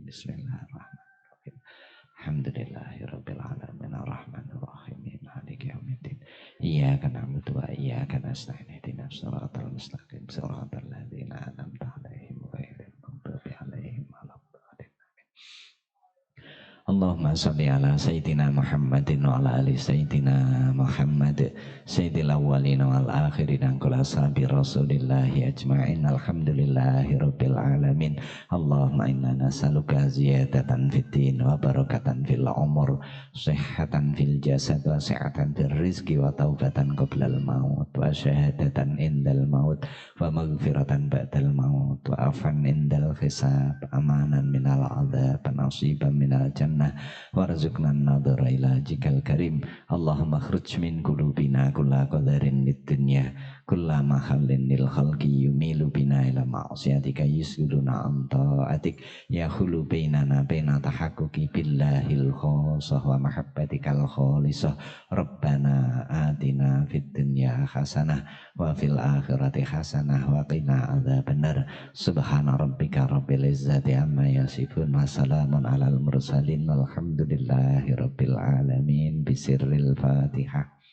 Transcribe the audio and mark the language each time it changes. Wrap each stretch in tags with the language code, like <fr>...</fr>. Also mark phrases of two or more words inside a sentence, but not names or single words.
<ar>بسم الله الرحمن الرحيم. الحمد لله رب العالمين الرحمن الرحيم مالك يوم الدين. إياك نعبد وإياك نستعين اهدنا الصراط المستقيم صراط الذين أنعمت عليهم غير المغضوب عليهم ولا الضالين. اللهم صل على سيدنا محمد وعلى آل سيدنا محمد سيد الأولين والآخرين كل صحابي رسول الله أجمعين. الحمد لله رب العالمين. اللهم إنا نسألك زيادة في الدين وبركة في العمر، صحة في الجسد وسعة في الرزق وتوبة قبل الموت وشهادة عند الموت ومغفرة بعد الموت وعفوا عند الحساب، أمانا من العذاب، نصيبا من الجنة، وارزقنا النظر إلى وجهك الكريم. اللهم أخرج من قلوبنا كل قدر للدنيا كل محل للخلق يميل بنا إلى معصيتك يصدنا أنت عتيك يحول بيننا بين تحقق بالله الخاصة ومحبتك الخالصة. ربنا آتنا في الدنيا حسنة وفي الآخرة حسنة وقنا عذاب النار. سبحان ربك رب العزة عما يصفون وسلام على المرسلين والحمد لله رب العالمين. بسر الفاتحة.</ar>